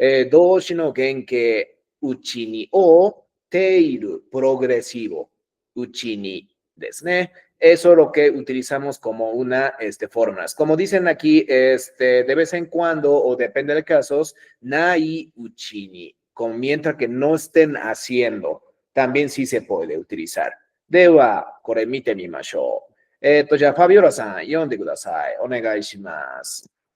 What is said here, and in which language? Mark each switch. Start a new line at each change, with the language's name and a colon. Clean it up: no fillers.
Japanese: 動詞の原型、うちにを、ている、progresivo, うちにですね。
Spanish: Eso es lo que utilizamos como una fórmulas. Como dicen aquí, de vez en cuando, o depende de casos,
Japanese: nai uchini,
Spanish: mientras que no estén haciendo, también sí se puede utilizar.
Japanese: では、これ見てみましょう。じゃあ、ファビオラさん、読んでください。お願いします。